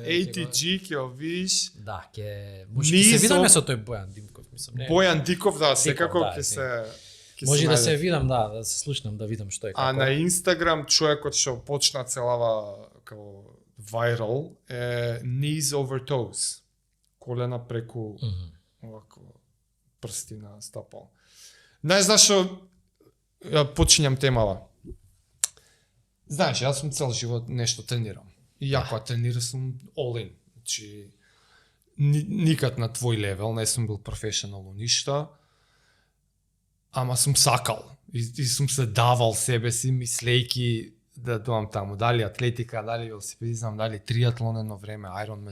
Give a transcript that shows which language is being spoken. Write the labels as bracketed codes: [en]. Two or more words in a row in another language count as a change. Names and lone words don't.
[mk] ATG, ќе го видиш. Да, ќе Ние се видаме со- со тој Бојан Димков, мислам, не. Бојан Диков, да, секако да, ќе се... ќе Може да најде. се видам, да се слушнам, да видам што е како. А на Инстаграм човекот што почна целава како viral е [en] knees over toes. [mk] Колена преку овако прсти на стапал. Знаеш зашо ја почињам темава? Знаеш, јас сум цел живот нешто тренирам. И ја кога тренирам сум [en] all in. [mk] Значи никад на твој левел, не сум бил професионално ништо. Ама сум сакал и сум се давал себе си мислејки да доам таму, дали атлетика, дали велосипедизам, дали триатлон едно време, Ironman